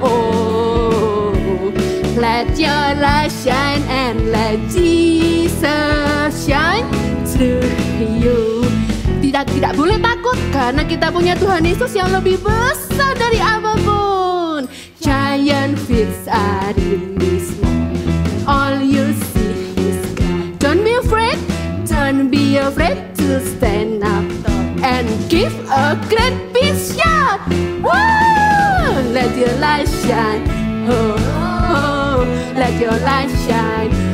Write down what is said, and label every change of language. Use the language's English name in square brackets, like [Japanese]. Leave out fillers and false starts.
[English] Oh, let your light shine and let Jesus shine through you. [Indonesian] Tidak boleh takut karena kita punya Tuhan Yesus yang lebih besar dari apapun. [English] Giant fish are in this world, all you see is God. Don't be afraid, don't be afraid to stand up and give a great big shout. Woo! Let your light shine. Oh, oh, let your light shine.